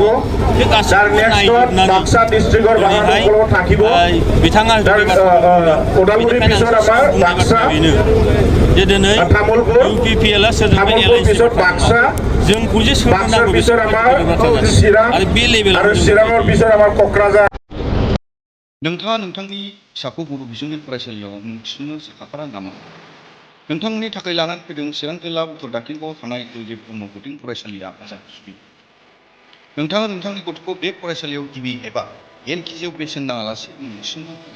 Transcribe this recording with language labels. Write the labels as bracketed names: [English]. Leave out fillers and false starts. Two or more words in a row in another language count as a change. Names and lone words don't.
[Assamese] তাৰ নেক্সটত বাক্সা ডিষ্ট্ৰিক্টৰ বাহনসকলো থাকিব। ওদালগুৰিৰ পিছত আমাৰ বাক্সা, তামুলপুৰ, তামুলপুৰ পিছত বাক্সা, বাক্সাৰ পিছত আমাৰ চিৰাং আৰু চিৰাঙৰ পিছত আমাৰ क'क्राझार। [Bodo] नोंथाङा नोंथांनि फिसाखौ बर' बिजोंनि फरायसालियाव मुं थिसननो साखाफारा नामा? नोंथांनि थाखाय लानानै फैदों चिरां जिल्ला उत्तर दाखिनगावआव थानाय कुलदीप ब्रह्म बर्डिं फरायसालिया आजादुस्रि। नोंथाङा नोंथांनि गथ'खौ बे फरायसालियाव गिबि एबा LKGआव बेसेन नाङालासे मुं थिसननो हागोन।